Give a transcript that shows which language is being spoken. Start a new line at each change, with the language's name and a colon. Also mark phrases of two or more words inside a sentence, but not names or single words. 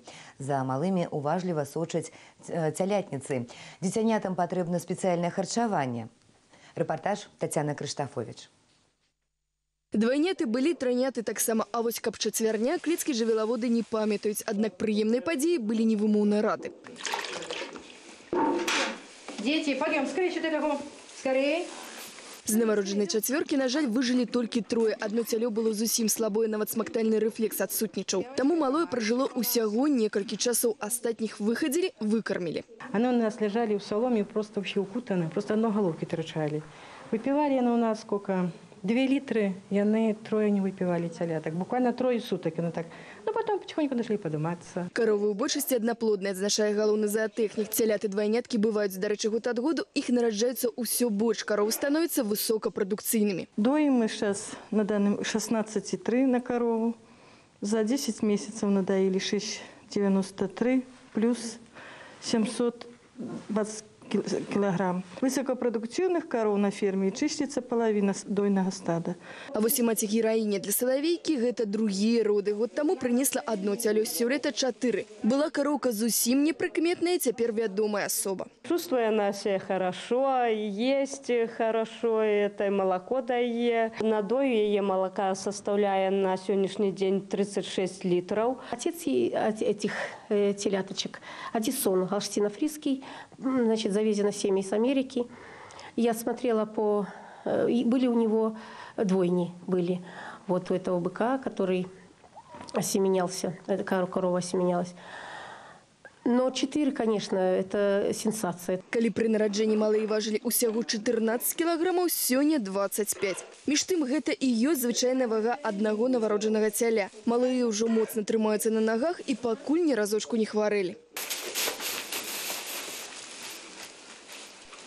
Belarusian: За малымі уважліва сочаць цялятніцы. Дзіцянятам патрэбна спецыяльнае харчаванне. Рэпартаж Тацяны Крыштафович. Двайняты былі, трайняты таксама, а вось каб чацвярня клецкія жывёлаводы не памятаюць, аднак прыемныя падзеі былі невымоўна рады.
Russian: Дети, пойдем, скорее сюда бегом. Скорее.
Belarusian: З нованароджанай чацвёркі, на жаль, выжылі толькі трое. Адно цялё было зусім слабое, нават смактальны рэфлекс адсутнічаў. Таму малое пражыло ўсяго некалькі часоў, астатніх выхадзілі, выкармілі.
Russian: Они у нас лежали в соломе, просто вообще укутаны, просто одно головки торчали. Выпивали они у нас сколько? 2 литры, и они трое не выпивали цяляток. Буквально 3 суток. И так. Но потом потихоньку начали подниматься.
Belarusian: Коровы ў большасці аднаплодныя, адзначае галоўны заатэхнік. Цяляты-двайняткі бываюць, дарэчы, год ад году, іх нараджаецца ўсё больш.
Russian: Коровы становятся высокапрадукцыйнымі. Доим мы сейчас на данном 16,3 на корову. За 10 месяцев надоили 6,93 плюс 720 килограмм. Высокопродуктивных коров на ферме чистится половина дойного стада.
Belarusian: А вось і маці-гераіня для Салавейкі гэта другія роды. Год таму прынесла одно цялё, сёлета 4.
Russian: Была коровка
Belarusian: зусім непрыкметная, цяпер вядомая асоба.
Russian: Чувствует она себя хорошо, есть хорошо, это молоко дае. Надой ее молока составляет на сегодняшний день 36 литров. Отец этих теляточек Одессон Галштино-Фризский, значит, завезено семьи с Америки. Я смотрела были у него двойни, были. Вот у этого быка, который осеменялся, эта корова осеменялась. Но 4, конечно, это сенсация.
Belarusian: Калі пры нараджэнні малыя важылі ўсяго 14 кілаграмаў, сёння 25. Між тым, гэта і ёсць звычайная вага аднаго нованароджанага цяля. Малыя ўжо моцна трымаюцца на нагах і пакуль ні разочку не хварэлі.